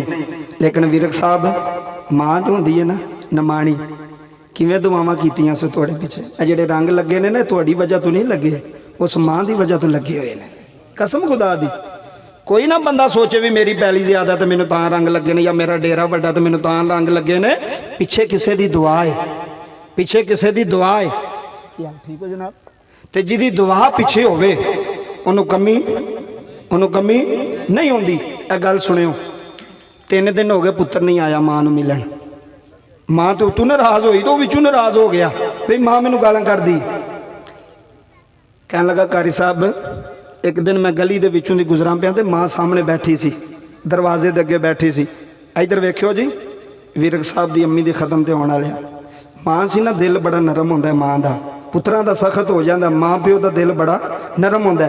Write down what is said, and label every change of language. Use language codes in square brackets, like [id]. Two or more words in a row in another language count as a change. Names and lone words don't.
[pa] ਲੇਕਿਨ ਵਿਰਕ ਸਾਹਬ ਮਾਂ ਜੋ ਹੁੰਦੀ ਹੈ ਨਾ ਨਮਾਣੀ ਕਿਵੇਂ ਦੁਆਵਾਂ ਕੀਤੀਆਂ ਸੋ ਤੁਹਾਡੇ ਪਿੱਛੇ ਆ ਜਿਹੜੇ ਰੰਗ ਲੱਗੇ ਨੇ ਨਾ ਤੁਹਾਡੀ ਵਜ੍ਹਾ ਤੋਂ ਨਹੀਂ ਲੱਗੇ ਉਸ ਮਾਂ ਕੀ ਵਜ੍ਹਾ ਤੋਂ ਲੱਗੇ ਹੋਏ ਹੈਂ ਕਸਮ ਖ਼ੁਦਾ ਦੀ ਕੋਈ ਨਾ ਬੰਦਾ ਸੋਚੇ ਵੀ ਮੇਰੀ ਪੈਲੀ ਜ਼ਿਆਦਾ ਤੋ ਮੈਨੂੰ ਤਾਂ ਰੰਗ ਲੱਗੇ ਨੇ ਯਾ ਮੇਰਾ ਡੇਰਾ ਵੱਡਾ ਤੋ ਮੈਨੂੰ ਤਾਂ ਰੰਗ ਲੱਗੇ ਨੇ ਪਿੱਛੇ ਕਿਸੀ ਕੀ ਦੁਆ ਹੈ ਪਿੱਛੇ ਕਿਸੀ ਕੀ ਦੁਆ ਹੈ ਠੀਕ ਹੋ ਜਨਾਬ ਤੋ ਜਿਹਦੀ ਦੁਆ ਪਿੱਛੇ ਹੋਵੇ ਉਨ੍ਹੋਂ ਕਮੀ ਨਹੀਂ ਹੁੰਦੀ ਏ ਗੱਲ ਸੁਣਿਓ 3 ਦਿਨ ਹੋ ਗਏ ਪੁੱਤਰ ਨਹੀਂ ਆਇਆ ਮਾਂ ਨੂੰ ਮਿਲਣ ਮਾਂ ਤੋ ਉੱਤੋਂ ਨਾਰਾਜ਼ ਹੁਈ ਤੋ ਵਿੱਚੋਂ ਨਾਰਾਜ਼ ਹੋ ਗਿਆ ਵੀ ਮਾਂ ਮੈਨੂੰ ਗਾਲਾਂ ਕੱਢਦੀ। ਕਹਿਣ ਲੱਗਾ ਕਾਰੀ ਸਾਹਿਬ, ਇੱਕ ਦਿਨ ਮੈਂ ਗਲੀ ਦੇ ਵਿੱਚੋਂ ਦੀ ਗੁਜ਼ਰਾਂ ਪਿਆ ਤੇ ਮਾਂ ਸਾਹਮਣੇ ਬੈਠੀ ਸੀ, ਦਰਵਾਜ਼ੇ ਦੇ ਅੱਗੇ ਬੈਠੀ ਸੀ। ਇੱਧਰ ਵੇਖਿਓ ਜੀ, ਵੀਰਕ ਸਾਹਿਬ ਦੀ ਅੰਮੀ ਦੇ ਖਤਮ ਤੇ ਆਉਣ ਵਾਲਿਆ। ਮਾਂ ਸੀ ਨਾ, ਦਿਲ ਬੜਾ ਨਰਮ ਹੁੰਦਾ ਮਾਂ ਦਾ, ਪੁੱਤਰਾਂ ਦਾ ਸਖਤ ਹੋ ਜਾਂਦਾ, ਮਾਂ ਪਿਓ ਦਾ ਦਿਲ ਬੜਾ ਨਰਮ ਹੁੰਦਾ।